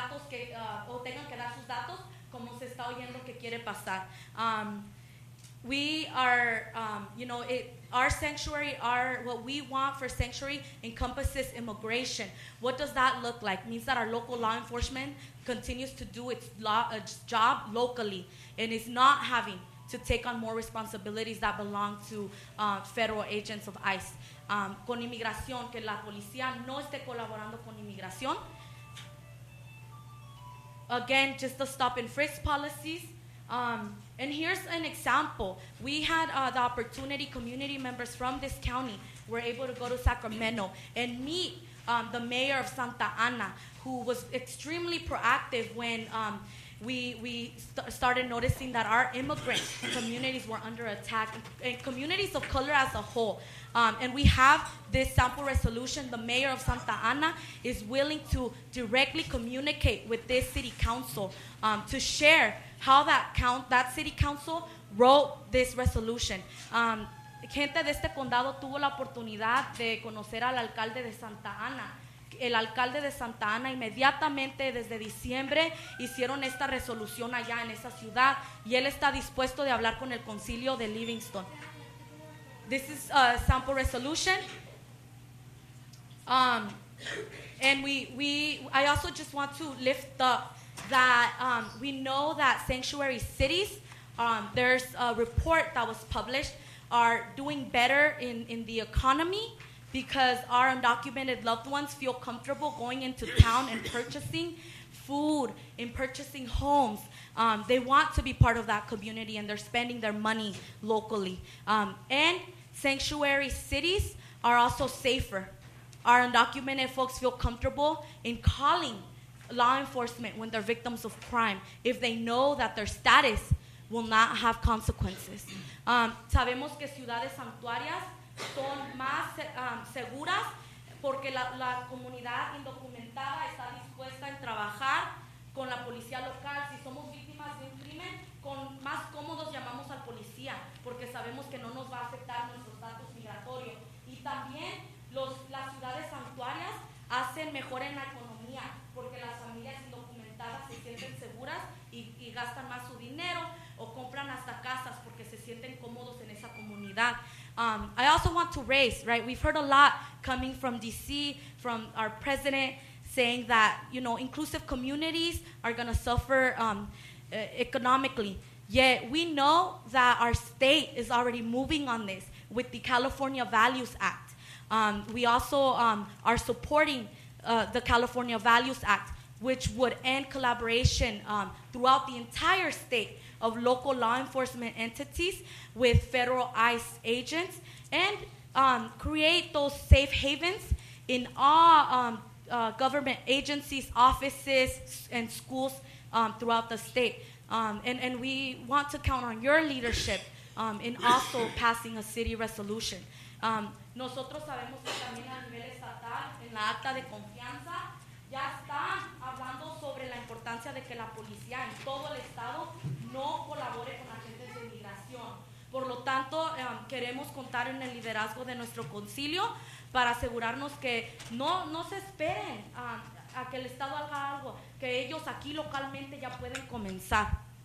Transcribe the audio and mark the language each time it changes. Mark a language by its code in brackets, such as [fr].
[es] que, o tengan que dar sus datos, como se está oyendo que quiere pasar. [en] We are, our sanctuary, what we want for sanctuary encompasses immigration. What does that look like? It means that our local law enforcement continues to do its job locally and is not having to take on more responsibilities that belong to federal agents of ICE. [es] Con inmigración, que la policía no esté colaborando con inmigración. [en] Again, just the stop and frisk policies. And here's an example. We had the opportunity, community members from this county were able to go to Sacramento and meet the mayor of Santa Ana, who was extremely proactive when we started noticing that our immigrant communities were under attack, and communities of color as a whole. And we have this sample resolution. The mayor of Santa Ana is willing to directly communicate with this city council to share how that city council wrote this resolution. [es] Gente de este condado tuvo la oportunidad de conocer al alcalde de Santa Ana. El alcalde de Santa Ana inmediatamente desde diciembre hicieron esta resolución allá en esa ciudad y él está dispuesto de hablar con el concilio de Livingston. [en] This is a sample resolution. And I also just want to lift up that we know that sanctuary cities, there's a report that was published, are doing better in the economy because our undocumented loved ones feel comfortable going into town and purchasing food and purchasing homes. They want to be part of that community and they're spending their money locally. And sanctuary cities are also safer. Our undocumented folks feel comfortable in calling law enforcement when they're victims of crime if they know that their status will not have consequences. [es] Sabemos que ciudades santuarias son más seguras porque la comunidad indocumentada está dispuesta a trabajar con la policía local. Si somos víctimas de un crimen, con más cómodos llamamos al policía porque sabemos que no nos va a afectar nuestro estatus migratorio. Y también las ciudades santuarias hacen mejor en la economía porque las familias indocumentadas se sienten seguras y gastan más su dinero o compran hasta casas porque se sienten cómodos en esa comunidad. [en] I also want to raise, right, we've heard a lot coming from DC, from our president, saying that, inclusive communities are going to suffer economically. Yet we know that our state is already moving on this with the California Values Act. We also are supporting the California Values Act, which would end collaboration throughout the entire state of local law enforcement entities with federal ICE agents and create those safe havens in all government agencies, offices, and schools throughout the state. And we want to count on your leadership in also passing a city resolution. [es] Nosotros sabemos que también a nivel estatal, en la acta de confianza, ya están hablando sobre la importancia de que la policía en todo el estado no colabore con agentes de inmigración. Por lo tanto, queremos contar en el liderazgo de nuestro concilio para asegurarnos que no se esperen a que el estado haga algo, que ellos aquí localmente ya pueden comenzar.